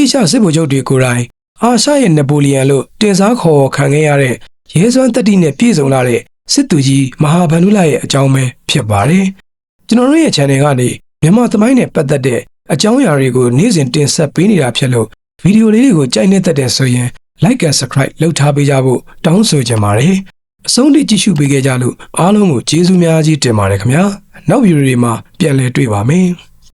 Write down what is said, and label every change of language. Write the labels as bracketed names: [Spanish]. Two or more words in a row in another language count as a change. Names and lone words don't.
[Burmese] ရှစစ်ဗိုလ်ချုပ်တွေကိုယ်တိုင်အာရှရဲ့နပိုလီယံလို့တင်စားခေါ်ခံခဲ့ရတဲ့ရဲစွမ်းတတိနဲ့ပြည့်စုံလာတဲ့စစ်သူကြီးမဟာဗန္ဓုလရဲ့အကြောင်းပဲဖြစ်ပါတယ်။ကျွန်တော်တို့ရဲ့ channel ကနေမြန်မာသမိုင်းနဲ့ပတ်သက်တဲ့အကြောင်းအရာတွေကိုနေ့စဉ်တင်ဆက်ပေးနေတာဖြစ်လို့ဗီဒီယိုလေးတွေကိုကြိုက်နေတဲ့တဲ့ဆိုရင် [English] like and subscribe [Burmese] လုပ်ထားပေးကြဖို့တောင်းဆိုချင်ပါတယ်။အဆုံးထိကြည့်ရှုပေးခဲ့ကြလို့အားလုံးကိုကျေးဇူးများကြီးတင်ပါတယ်ခင်ဗျာ။နောက်ဗီဒီယိုတွေမှာပြန်လည်တွေ့ပါမယ်။